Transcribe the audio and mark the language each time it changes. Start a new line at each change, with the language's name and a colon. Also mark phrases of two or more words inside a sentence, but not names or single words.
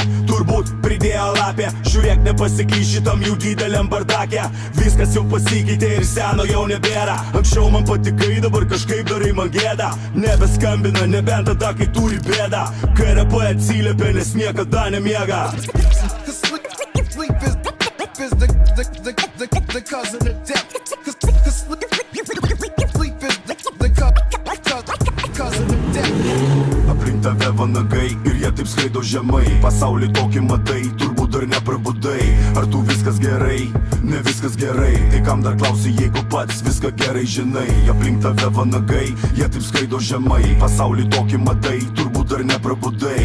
Lithuanian: Turbūt pridėjo lapė, žiūrėk, nepasikyš šitam jų dideliam bardake. Viskas jau pasikeitė ir seno jau nebėra. Anksčiau man patikai, dabar kažkaip darai man gėda. Nebeskambina, nebent tada, kai turi bėdą. KRP atsiliepia, nes niekada nemiega.
English: Sleep is the cause of the death. Sleep is the cause of the death.
Lithuanian: Aplink tave vanagai ir jie taip skraido žemai. Pasaulį tokį matai, turbūt dar neprabudai. Ar tu viskas gerai? Ne viskas gerai. Tai kam dar klausi, jeigu pats viską gerai žinai? Aplink tave vanagai, jie taip skraido žemai. Pasaulį tokį matai, turbūt dar neprabudai.